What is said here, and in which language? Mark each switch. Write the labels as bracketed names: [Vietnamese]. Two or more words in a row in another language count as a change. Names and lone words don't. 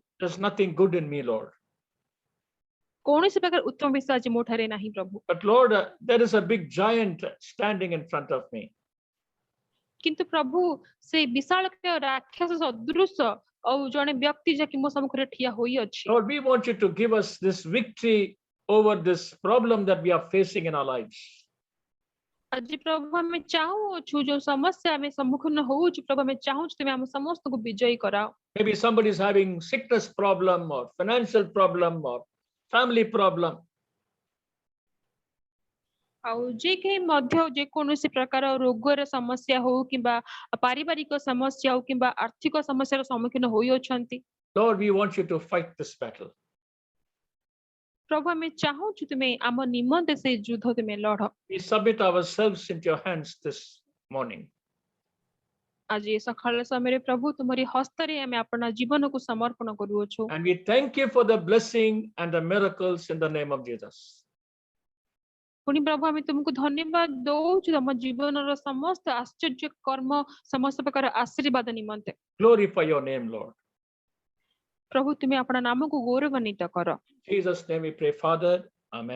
[English] There's nothing good in me, Lord. [Odia] କୌଣସି ପ୍ରକାର ଉତ୍ତମ ବିଷୟ ଆଜି ମୋ ଠାରେ ନାହିଁ ପ୍ରଭୁ। [English] But Lord, there is a big giant standing in front of me. [Odia] କିନ୍ତୁ ପ୍ରଭୁ ସେ ବିଶାଳକାୟ ରାକ୍ଷସ ସଦୃଶ ଆଉ ଜଣେ ବ୍ୟକ୍ତି ଯାକି ମୋ ସମ୍ମୁଖରେ ଠିଆ ହୋଇଅଛି। [English] Lord, we want you to give us this victory over this problem that we are facing in our lives. [Odia] ଆଜି ପ୍ରଭୁ ଆମେ ଚାହୁଁଅଛୁ ଯୋଉ ସମସ୍ୟା ଆମେ ସମ୍ମୁଖୀନ ହଉଛୁ ପ୍ରଭୁ ଆମେ ଚାହୁଁଛୁ ତୁମେ ଆମ ସମସ୍ତଙ୍କୁ ବିଜୟୀ କରାଅ। [English] Maybe somebody is having sickness problem or financial problem or family problem. [Odia] ଆଉ ଯେ କେହି ମଧ୍ୟ ଯେକୌଣସି ପ୍ରକାର ରୋଗର ସମସ୍ୟା ହଉ କିମ୍ବା ପାରିବାରିକ ସମସ୍ୟା ହଉ କିମ୍ବା ଆର୍ଥିକ ସମସ୍ୟାର ସମ୍ମୁଖୀନ ହୋଇଅଛନ୍ତି [English] Lord, we want you to fight this battle. [Odia] ପ୍ରଭୁ ଆମେ ଚାହୁଁଛୁ ତୁମେ ଆମ ନିମନ୍ତେ ସେଇ ଯୁଦ୍ଧ ତୁମେ ଲଢ। [English] We submit ourselves into your hands this morning. [Odia] ଆଜି ସକାଳ ସମୟରେ ପ୍ରଭୁ ତୁମରି ହସ୍ତରେ ଆମେ ଆପଣା ଜୀବନକୁ ସମର୍ପଣ କରୁଅଛୁ। [English] And we thank you for the blessing and the miracles in the name of Jesus. [Odia] ପୁଣି ପ୍ରଭୁ ଆମେ ତୁମକୁ ଧନ୍ୟବାଦ ଦଉଛୁ ତମ ଜୀବନର ସମସ୍ତ ଆଶ୍ଚର୍ଯ୍ୟ କର୍ମ ସମସ୍ତ ପ୍ରକାର ଆଶୀର୍ବାଦ ନିମନ୍ତେ। [English] Glorify your name, Lord. [Odia] ପ୍ରଭୁ ତୁମେ ଆପଣା ନାମକୁ ଗୌରବାନ୍ୱିତ କର। [English] In Jesus' name we pray, Father. Amen.